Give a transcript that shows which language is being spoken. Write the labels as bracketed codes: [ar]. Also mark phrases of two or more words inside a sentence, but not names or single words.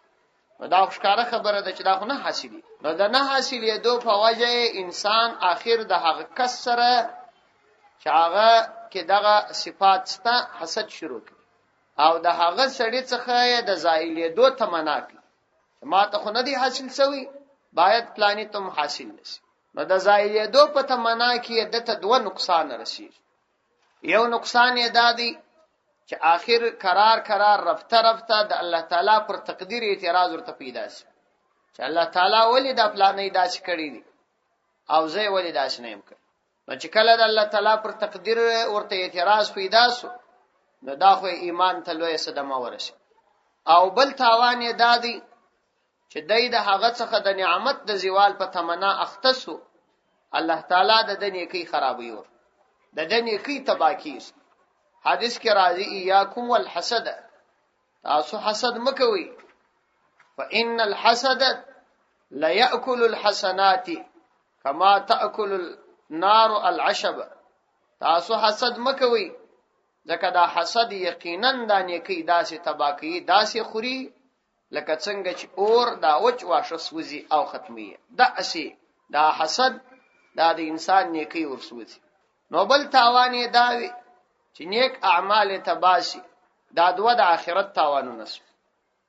[ps] دا ښکاره خبره ده چې دا خو نه حاصلې. نو دا نه حاصلې دو په وجه انسان آخر د هغه کس سره چې هغه کې دغه صفات ستا حسد شروع کړي، او د هغه سړي څخه د زایلې دو تمنا کوي، ما ته خو نه دی حاصل شوی، باید پلاني تم حاصل نشي. نو د زایلې دو په تمنا کې دته دوه نقصان رسیږي. یو نقصان یې دادی چې آخر قرار رفته د الله تعالی پر تقدیر اعتراض ورته پیدا شي چې الله تعالی ولې دا پلانې داسې کړی دي او زه ولې داسې نه یم کړی. نو چې کله د الله تعالی پر تقدیر ورته اعتراض پیدا شو، نو دا خو ایمان ته لوی صدمه ورسي. او بل تاوان یې دادی چې دای د هغه څخه د نعمت د زوال په تمنا اختصو، الله تعالی د نیکی خرابوي، د نیکی تباکی. حدیث کې راځي [ar] ایاکم والحسد، [ps] تاسو حسد مکوئ، [ar] فإن الحسد لا يأكل الحسنات كما تأكل النار العشب. [ps] تاسو حسد مکوئ ځکه دا حسد یقینا د نیکی داسې تباکی داسې خوري لکه څنګه چې اور دا وچ واشه سوزي او ختمي. دا اسی دا حسد دا د انسان نیکی ورسوزي. نو بل تاوان یې داوي چې نیک اعمال تباشي، دا دوه د آخرت تاوانونه سو.